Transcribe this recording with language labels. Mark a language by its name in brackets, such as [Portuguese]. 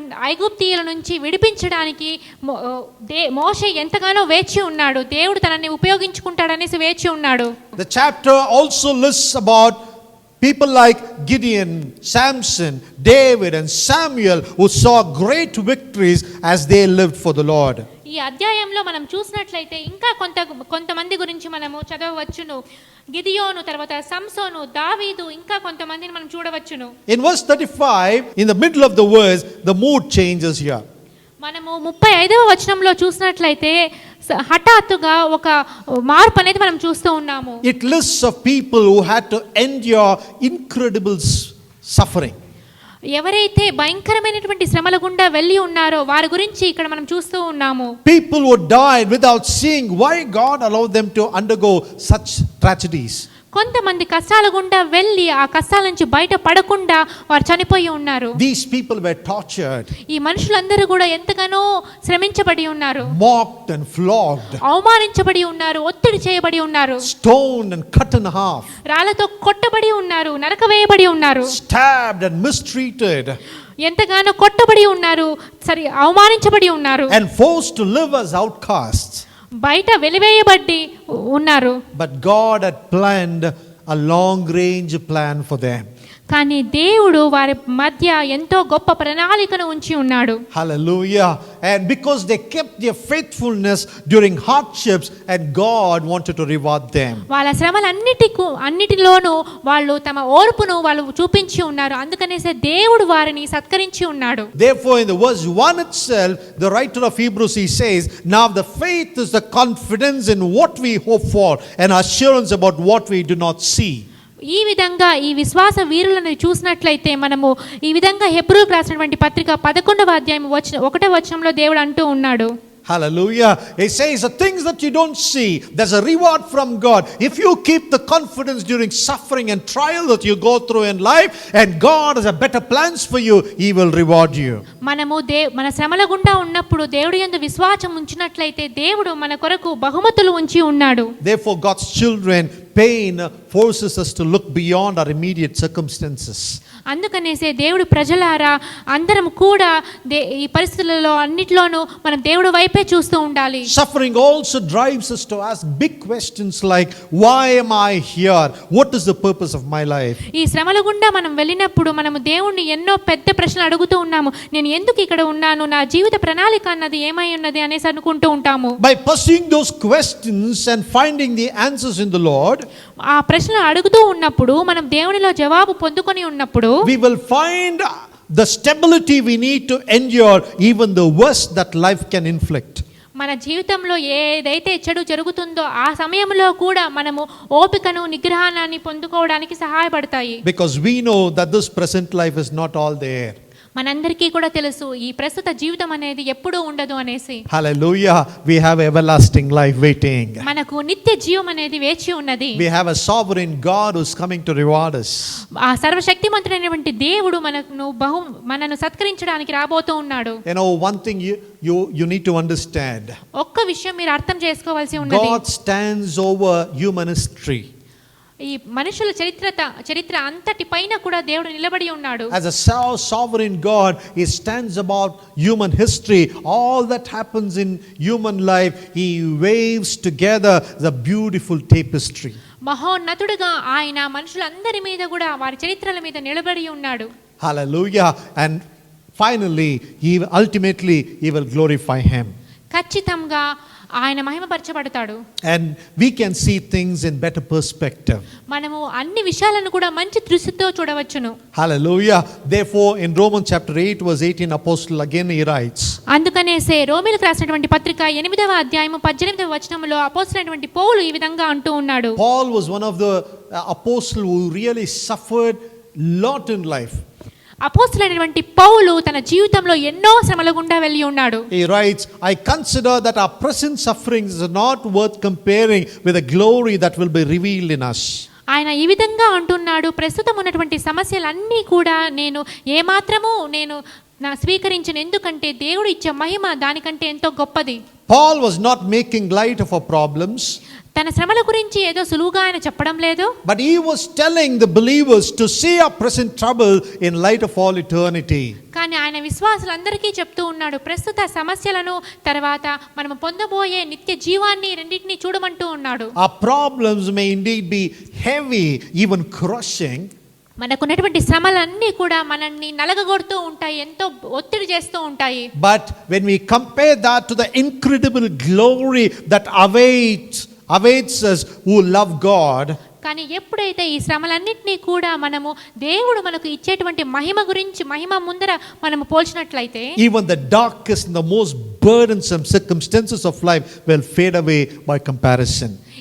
[Telugu] ఐగుప్తీయుల నుంచి విడిపించడానికి మోషే ఎంతగానో వేచి ఉన్నాడు. దేవుడు తనని ఉపయోగించుకుంటాడనేసి వేచి ఉన్నాడు. [English] The chapter also lists about people like Gideon, Samson, David and Samuel who saw great victories as they lived for the Lord. [Telugu] ఈ అధ్యాయంలో మనం చూసినట్లయితే ఇంకా కొంతమంది గురించి మనము చదవవచ్చును. గిదియోను, తర్వాత సంసోను, దావీదు, ఇంకా కొంతమందిని మనం చూడవచ్చును. [English] In verse 35, in the middle of the verse, the mood changes here. [Telugu] మనము 35వ వచనంలో చూసినట్లయితే హఠాత్తుగా ఒక మార్పు అనేది మనం చూస్తూ ఉన్నాము. [English] It lists of people who had to endure incredible suffering. [Telugu] ఎవరైతే భయంకరమైనటువంటి శ్రమల గుండా వెళ్ళి ఉన్నారో వారి గురించి ఇక్కడ మనం చూస్తూ ఉన్నాము. [English] People who died without seeing why God allowed them to undergo such tragedies. [Telugu] కొంతమంది కష్టాల గుండా వెళ్ళి ఆ కష్టాల నుంచి బయట పడకుండా వారు చనిపోయి ఉన్నారు. [English] These people were tortured. [Telugu] ఈ మనుషులందరూ కూడా ఎంతగానో శ్రమించబడి ఉన్నారు. [English] Mocked and flogged. [Telugu] అవమానించబడి ఉన్నారు, ఒత్తిడి చేయబడి ఉన్నారు. [English] Stoned and cut in half. [Telugu] రాళ్లతో కొట్టబడి ఉన్నారు, నరకవేయబడి ఉన్నారు. [English] Stabbed and mistreated. [Telugu] ఎంతగానో కొట్టబడి ఉన్నారు, అవమానించబడి ఉన్నారు. [English] And forced to live as outcasts. [Telugu] బయట వెలివేయబడి ఉన్నారు. [English] But God had planned a long range plan for them. [Telugu] కానీ దేవుడు వారి మధ్య ఎంతో గొప్ప ప్రణాళికను ఉంచి ఉన్నాడు. [English] Hallelujah. And because they kept their faithfulness during hardships, and God wanted to reward them. [Telugu] వాళ్ళ అన్నిటిలోనూ వాళ్ళు తమ ఓర్పును వాళ్ళు చూపించి ఉన్నారు. అందుకనేసే దేవుడు వారిని సత్కరించి ఉన్నాడు. [English] Therefore, in the verse 1 itself, the writer of Hebrews, he says, now the faith is the confidence in what we hope for and assurance about what we do not see. [Telugu] ఈ విధంగా ఈ విశ్వాస వీరులను చూసినట్లయితే మనము ఈ విధంగా హెబ్రీయులకు రాసినటువంటి పత్రిక 11వ అధ్యాయం 1వ వచనంలో దేవుడు అంటూ ఉన్నాడు. [English] Hallelujah. He says the things that you don't see, there's a reward from God. If you keep the confidence during suffering and trial that you go through in life, and God has a better plans for you, He will reward you. [Telugu] మనము మన శ్రమల గుండా ఉన్నప్పుడు దేవుడి యందు విశ్వాసం ఉంచినట్లయితే దేవుడు మన కొరకు బహుమతులు ఉంచి ఉన్నాడు. [English] Therefore, God's children, pain forces us to look beyond our immediate circumstances. [Telugu] అందుకనేసే దేవుడు ప్రజలారా అందరం కూడా ఈ పరిస్థితులలో అన్నిటిలోనూ మనం దేవుడి వైపే చూస్తూ ఉండాలి. [English] Suffering also drives us to ask big questions like, why am I here? What is the purpose of my life? [Telugu] ఈ శ్రమల గుండా మనం వెళ్ళినప్పుడు మనము దేవుణ్ణి ఎన్నో పెద్ద ప్రశ్నలు అడుగుతూ ఉన్నాము. నేను ఎందుకు ఇక్కడ ఉన్నాను, నా జీవిత ప్రణాళిక అన్నది ఏమై ఉన్నది అనేసి అనుకుంటూ ఉంటాము. [English] By pursuing those questions and finding the answers in the Lord, [Telugu] ఆ ప్రశ్నలు అడుగుతూ ఉన్నప్పుడు మనం దేవునిలో జవాబు పొందుకొని ఉన్నప్పుడు [English] we will find the stability we need to endure even the worst that life can inflict. [Telugu] మన జీవితంలో ఏదైతే చెడు జరుగుతుందో ఆ సమయంలో కూడా మనము ఓపికను నిగ్రహాన్ని పొందుకోవడానికి సహాయపడతాయి. [English] Because we know that this present life is not all there. [Telugu] మనందరికీ కూడా తెలుసు ఈ ప్రస్తుత జీవితం అనేది ఎప్పుడూ ఉండదు అనేసి. [English] Hallelujah. We have everlasting life waiting. [Telugu] మనకు నిత్య జీవం అనేది వేచి ఉన్నది. [English] We have a sovereign God who's coming to reward us. [Telugu] ఆ సర్వశక్తిమంతుడైనటువంటి దేవుడు మనను సత్కరించడానికి రాబోతూ ఉన్నాడు. [English] You know, one thing you need to understand. [Telugu] ఒక్క విషయం మీరు అర్థం చేసుకోవాల్సి ఉన్నది. [English] God stands over human history. [Telugu] ఈ మనుషుల చరిత్ర అంతటి పైన కూడా దేవుడు నిలబడి ఉన్నాడు. [English] As a sovereign God, He stands about human history. All that happens in human life, He waves together the beautiful tapestry. [Telugu] మహోన్నతుడుగా ఆయన మనుషులందరి మీద కూడా వారి చరిత్రల మీద నిలబడి ఉన్నాడు. [English] Hallelujah. And finally, ultimately, He will glorify Him. [Telugu] ఖచ్చితంగా ఆయన మహిమపరచబడతాడు. [English] And we can see things in better perspective. [Telugu] మనము అన్ని విషయాలను కూడా మంచి దృష్టితో చూడవచ్చును. [English] Hallelujah. Therefore, in Romans chapter 8 verse 18, apostle again he writes. [Telugu] అందుకనేసే రోమీయులకు రాసినటువంటి పత్రిక 8వ అధ్యాయము 18వ వచనములో అపోస్తలుడైనటువంటి పౌలు ఈ విధంగా అంటూ ఉన్నాడు. [English] Paul was one of the apostles who really suffered lot in life. [Telugu] అపోస్తలుడైనటువంటి పౌలు తన జీవితంలో ఎన్నో శ్రమల గుండా వెళ్ళి ఉన్నాడు. [English] He writes, I consider that our present sufferings are not worth comparing with the glory that will be revealed in us. [Telugu] ఆయన ఈ విధంగా అంటున్నాడు, ప్రస్తుతం ఉన్నటువంటి సమస్యలన్నీ కూడా నేను ఏమాత్రము స్వీకరించను, ఎందుకంటే దేవుడు ఇచ్చే మహిమ దానికంటే ఎంతో గొప్పది. [English] Paul was not making light of our problems. [Telugu] తన శ్రమల గురించి ఏదో సులువుగా ఆయన చెప్పడం లేదు. [English] But he was telling the believers to see our present trouble in light of all eternity. [Telugu] కానీ ఆయన విశ్వాసులందరికీ చెప్తూ ఉన్నాడు, ప్రస్తుత సమస్యలను తర్వాత మనం పొందబోయే నిత్య జీవాన్ని రెండింటిని చూడమంటూ ఉన్నాడు. [English] Our problems may indeed be heavy, even crushing. [Telugu] మనకున్నటువంటి శ్రమలన్నీ కూడా మనల్ని నలగగొడుతూ ఉంటాయి, ఎంతో ఒత్తిడి చేస్తూ ఉంటాయి. [English] But when we compare that to the incredible glory that awaits us who love God, [Telugu] కానీ ఎప్పుడైతే ఈ శ్రమలన్నింటినీ కూడా మనము దేవుడు మనకు ఇచ్చేటువంటి మహిమ ముందర మనము పోల్చినట్లయితే, [English] even the darkest and the most burdensome circumstances of life will fade away by comparison.